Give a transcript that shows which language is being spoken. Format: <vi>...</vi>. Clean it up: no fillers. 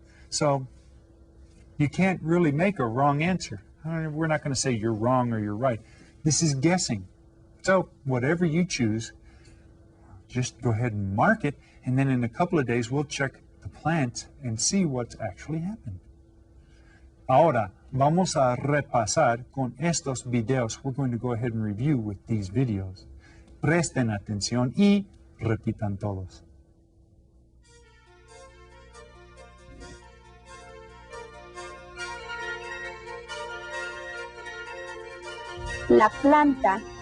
<en>So you can't really make a wrong answer. We're not going to say you're wrong or you're right. This is guessing. So whatever you choose, just go ahead and mark it, and then in a couple of days we'll check the plant and see what's actually happened.</en> <es>Ahora, vamos a repasar con estos videos.</es> <en>We're going to go ahead and review with these videos.</en> <es>Presten atención y repitan todos. La planta.</es>